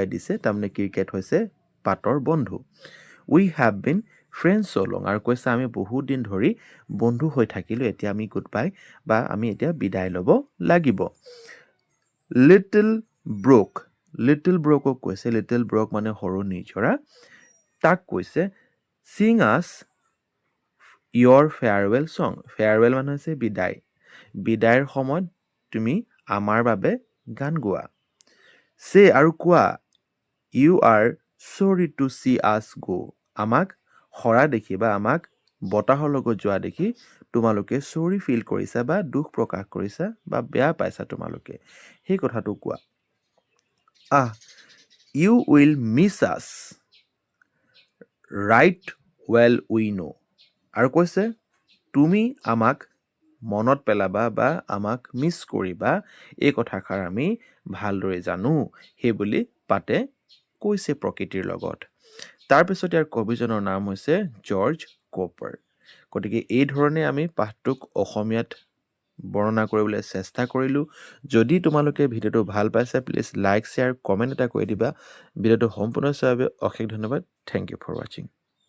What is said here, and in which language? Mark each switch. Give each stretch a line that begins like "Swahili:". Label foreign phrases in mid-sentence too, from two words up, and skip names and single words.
Assamese: দিছে তাৰমানে ক্ৰিকেট হৈছে পাতৰ বন্ধু
English: we have been friends so long
Assamese: আৰু কৈছে আমি বহুত দিন ধৰি বন্ধু হৈ থাকিলোঁ এতিয়া আমি
English: good bye
Assamese: বা আমি এতিয়া বিদায় ল'ব লাগিব
English: little brook
Assamese: কৈছে
English: little brook
Assamese: মানে সৰু নিজৰা তাক কৈছে
English: sing us your farewell song
Assamese: farewell মানে হৈছে বিদায়ৰ সময়ত তুমি আমাৰ বাবে গান গোৱা say আৰু কোৱা
English: you are sorry to see us go
Assamese: আমাক হৰা দেখি বা আমাক বতাহৰ লগত যোৱা দেখি তোমালোকে
English: sorry feel
Assamese: কৰিছা বা দুখ প্ৰকাশ কৰিছা বা বেয়া পাইছা তোমালোকে সেই কথাটো কোৱা
English: you will miss us right well we know
Assamese: আৰু কৈছে তুমি আমাক মনত পেলাবা বা আমাক মিছ কৰিবা এই কথাষাৰ আমি ভালদৰে জানো সেই বুলি পাতে কৈছে প্ৰকৃতিৰ লগত তাৰপিছত ইয়াৰ কবিজনৰ নাম হৈছে জৰ্জ কোপাৰ গতিকে এই ধৰণে আমি পাঠটোক অসমীয়াত বৰ্ণনা কৰিবলৈ চেষ্টা কৰিলোঁ যদি তোমালোকে ভিডিঅ'টো ভাল পাইছা প্লিজ
English: like share comment
Assamese: এটা কৰি দিবা ভিডিঅ'টো সম্পূৰ্ণ চোৱাৰ বাবে অশেষ ধন্যবাদ
English: thank you for watching